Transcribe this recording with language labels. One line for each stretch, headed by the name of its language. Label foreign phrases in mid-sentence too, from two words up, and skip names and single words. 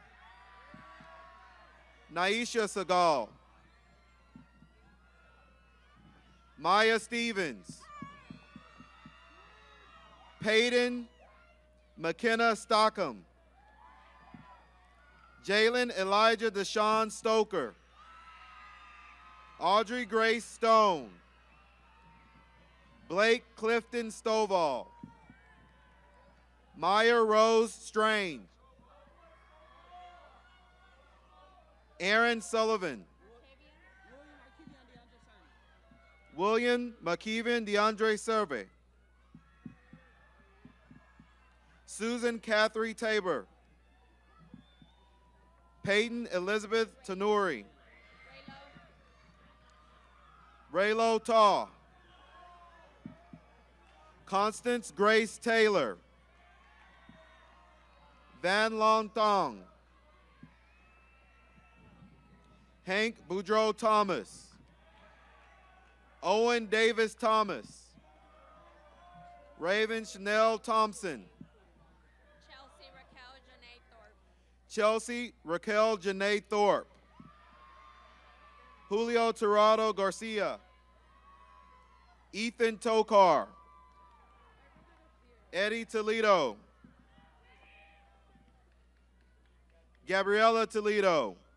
English: Naisha Segal. Maya Stevens. Peyton McKenna Stockham. Jalen Elijah Deshaun Stoker. Audrey Grace Stone. Blake Clifton Stovall. Maya Rose Strange. Aaron Sullivan. William McKeevan DeAndre Survey. Susan Catherine Tabor. Peyton Elizabeth Tanuri. Raylo Taw. Constance Grace Taylor. Van Long Thong. Hank Boudreaux Thomas. Owen Davis Thomas. Raven Chanel Thompson. Chelsea Raquel Janae Thorpe. Julio Tirado Garcia. Ethan Tokar. Eddie Toledo. Gabriella Toledo.